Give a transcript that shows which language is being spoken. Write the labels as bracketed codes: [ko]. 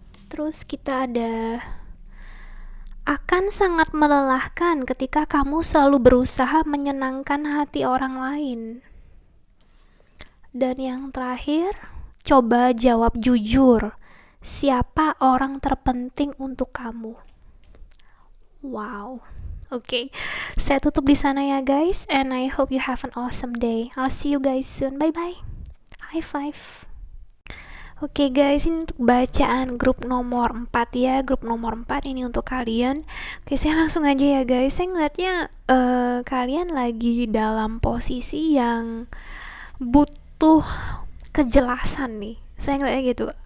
[id] Terus kita ada, akan sangat melelahkan ketika kamu selalu berusaha menyenangkan hati orang lain. Dan yang terakhir, coba jawab jujur. Siapa orang terpenting untuk kamu? Wow. Oke, saya tutup di sana ya [en] guys, and I hope you have an awesome day. I'll see you guys soon. Bye bye. High five. [id] Oke guys, ini untuk bacaan grup nomor 4 ya. Grup nomor 4 ini untuk kalian. Oke, saya langsung aja ya guys. Saya ngeliatnya kalian lagi dalam posisi yang butuh kejelasan nih. Saya ngeliatnya gitu.